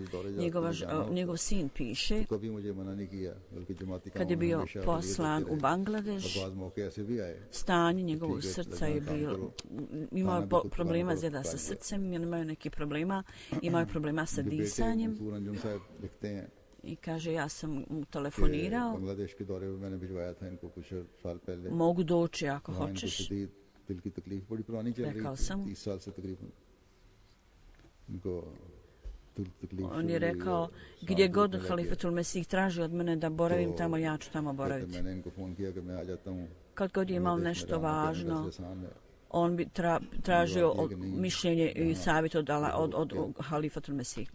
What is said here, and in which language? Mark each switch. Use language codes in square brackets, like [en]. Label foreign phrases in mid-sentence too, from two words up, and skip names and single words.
[bs] Njegov sin piše, kad je bio poslan u Bangladeš, stanje njegovog srca je bilo, imao je problema zjeda sa srcem, imao je neki problema, imao je problema sa disanjem. I kaže, ja sam mu telefonirao, mogu doći ako hoćeš. [ur] دل کی تکلیف بڑی پرانی چل رہی تھی 30 سال سے تقریباً ان کو [bs] On je rekao, gdje god Halifatul Mesih traži od mene da boravim tamo, ja ću tamo boraviti. Kad god je imao nešto važno, on bi tražio mišljenje i savjet od Halifatul Mesih.